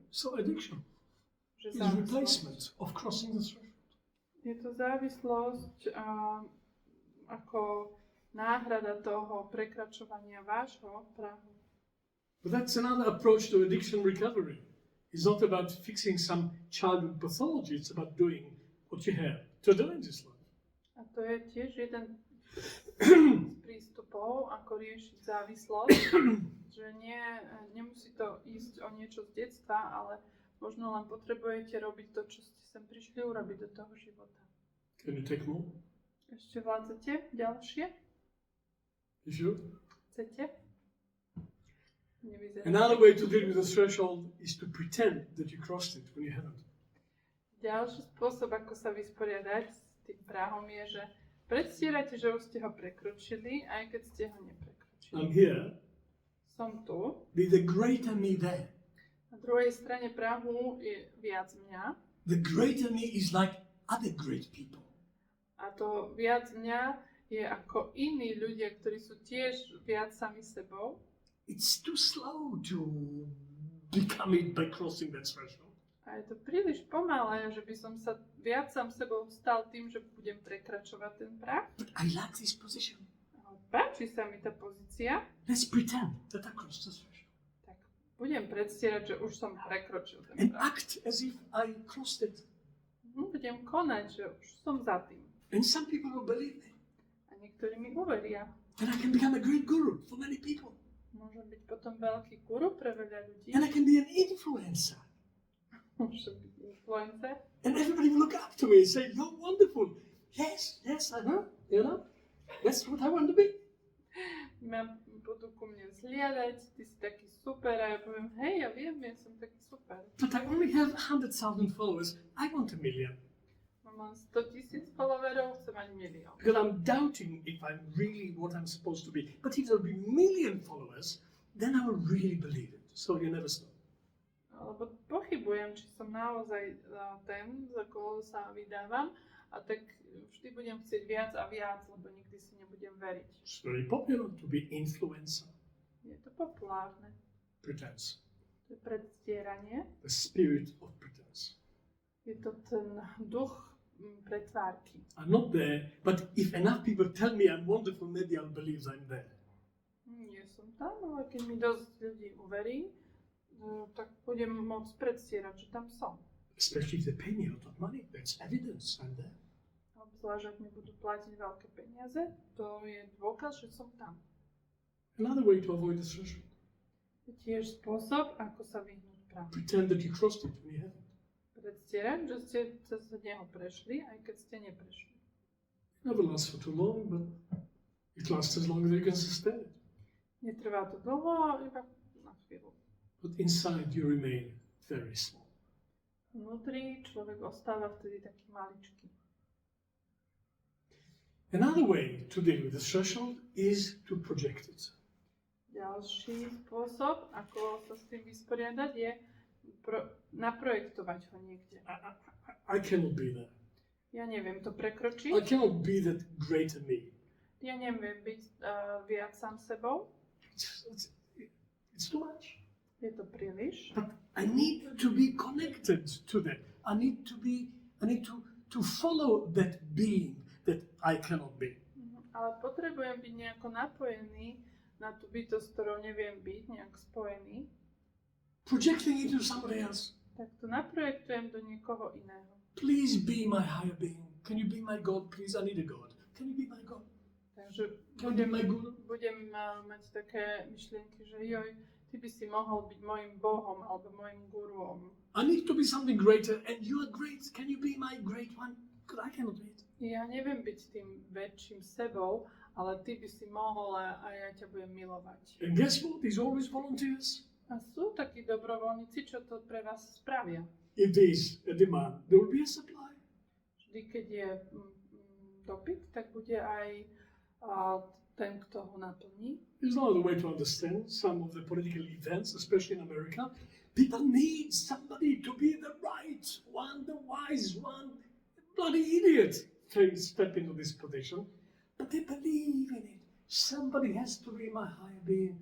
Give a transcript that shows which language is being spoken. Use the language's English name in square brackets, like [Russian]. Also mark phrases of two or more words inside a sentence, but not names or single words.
[English] So addiction is replacement of crossing the threshold. [Slovak] Je to závislosť ako náhrada toho prekračovania vášho prahu. [English] But that's another approach to addiction recovery. It's not about fixing some childhood pathology, it's about doing what you have to do in this life. [Slovak] A to je tiež jeden z prístupov, ako riešiť závislosť, že nemusí to ísť o niečo z detstva, ale možno len potrebujete robiť to, čo ste sem prišli urobiť do toho života. [English] Can you take more? [Slovak] Ešte vládzete ďalšie? [English] You sure? [Slovak] Chcete? [English] Another way to deal with the threshold is to pretend that you crossed it when you haven't. [Slovak] Ďalší spôsob, ako sa vysporiadať s tým prahom, je, že predstierate, že už ste ho prekročili, aj keď ste ho neprekročili. [English] I'm here. [Slovak] Som tu. [English] Be the greater me there. [Slovak] Na druhej strane prahu je viac mňa. [English] The greater me is like other great people. [Slovak] A to viac mňa je ako iní ľudia, ktorí sú tiež viac sami sebou. [English] It's too slow to become it by crossing that threshold. [Slovak] A je to príliš pomalé, že by som sa viac sám sebou stal tým, že budem prekračovať ten prah. [English] But I like this position. [Slovak] Páči sa mi tá pozícia. [English] Let's pretend that I crossed the threshold. [Slovak] Tak budem predstierať, že už som prekročil ten [English] And [Slovak] prah. [English] act as if I crossed it. [Slovak] Budem konať, že už som za tým. [English] And some people will believe me. [Slovak] A niektorí mi uveria. [English] And I can become a great guru for many people. [Slovak] Môžem byť potom veľký guru pre veľa ľudí. [English] And I can be an influencer. [Slovak] Môžem byť influencer. [English] And everybody will look up to me and say, you're wonderful. Yes, you know, that's what I want to be. [Slovak] Budú ku mne vzhliadať, ty si taký super, a ja poviem, hej, ja viem, ja som taký super. [English] But I only have 100,000 followers. I want 1 million. [Slovak] Mám 100,000 followerov, chcem mať 1 milión. [English] Because I'm doubting if I'm really what I'm supposed to be. But if there'll be 1 million followers, then I will really believe it. So you never stop. [Slovak] Lebo pochybujem, či som naozaj ten, za koho sa vydávam, a tak vždy budem chcieť viac a viac, lebo nikdy si nebudem veriť. [English] It's very popular to be influencer. [Slovak] Je to populárne. [English] Pretense. [Slovak] To je predstieranie. [English] The spirit of pretense. [Slovak] Je to ten duch pretvárky. [English] I'm not there, but if enough people tell me I'm wonderful, maybe I'll believe I'm there. [Slovak] Nie som tam, ale keď mi dosť ľudí uverí, tak budem môcť predstierať, že tam som. [English] Especially if they pay me a lot of money, that's evidence I'm there. [Slovak] Obzvlášť, ak mi budú platiť veľké peniaze, to je dôkaz, že som tam. [English] Another way to avoid the threshold. [Slovak] Je tiež spôsob, ako sa vyhnúť prahu. [English] Pretend that you crossed it when you haven't. [Slovak] Predstierať, že ste cez neho prešli, aj keď ste neprešli. [English] It never lasts for too long, but it lasts as long as you can sustain it. [Slovak] Netrvá to dlho, iba na chvíľu. [English] But inside you remain very small. [Slovak] Vnútri človek ostáva vtedy taký maličký. [English] Another way to deal with the threshold is to project it. [Slovak] Ďalší spôsob, ako sa s tým vysporiadať, je naprojektovať ho niekde. [English] I cannot be there. [Slovak] Ja neviem to prekročiť. [English] I cannot be that greater me. [Slovak] Ja neviem byť viac sám sebou. [English] It's too much. [Slovak] Je to príliš. [English] But I need to be connected to that. I need to follow that being that I cannot be. [Slovak] Ale potrebujem byť nejako napojený na tú bytosť, ktorou neviem byť, nejak spojený. [English] Projecting into somebody else. [Slovak] Tak to naprojektujem do niekoho iného. [English] Please be my higher being. Can you be my God, please? I need a God. Can you be my God? [Slovak] Takže [English] Can you be my guru? [Slovak] budem mať také myšlienky, že joj, ty by si mohol byť mojim Bohom alebo mojim guruom. [English] I need to be something greater, and you are great. Can you be my great one? Because I cannot be it. [Slovak] Ja neviem byť tým väčším sebou, ale ty by si mohol a ja ťa budem milovať. [English] And guess what? There's always volunteers. [Slovak] A sú takí dobrovoľníci, čo to pre vás spravia. [English] If there is a demand, there will be a supply. [Slovak] Vždy, keď je dopyt, tak bude aj ten, kto ho naplní. [English] There's no other way to understand some of the political events, especially in America. People need somebody to be the right one, the wise one. Bloody idiot to step into this position. But they believe in it. Somebody has to be my higher being.